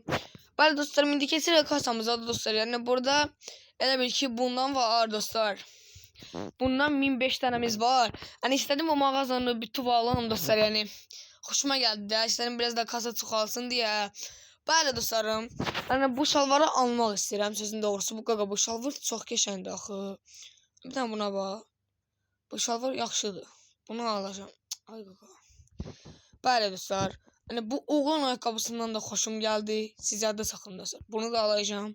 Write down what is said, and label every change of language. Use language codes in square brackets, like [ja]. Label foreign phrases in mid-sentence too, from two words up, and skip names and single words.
[az] Bəli dostlarım, indi keçirik kasamıza dostlar. Yani burada elə bil ki bundan var dostlar. [tr] Bundan 1005 tanemiz var. Hani istedim o mağazanı bir tuvalanım dostlar yani. Hoşuma geldi de. İstedim biraz da kasa çoxalsın diye. [az] Bəli dostlarım, hani bu şalvarı almaq istəyirəm, sözün doğrusu. Bu qaqa, bu şalvar çox qəşəngdir axı. Bir tane buna bax. Bu şalvar yaxşıdır. Bunu alacağım. Ay qaqa. Bəli dostlar, hani bu oğlan ayaqqabısından da xoşum gəldi. Siz yadda saxlayın. Bunu da alacağım.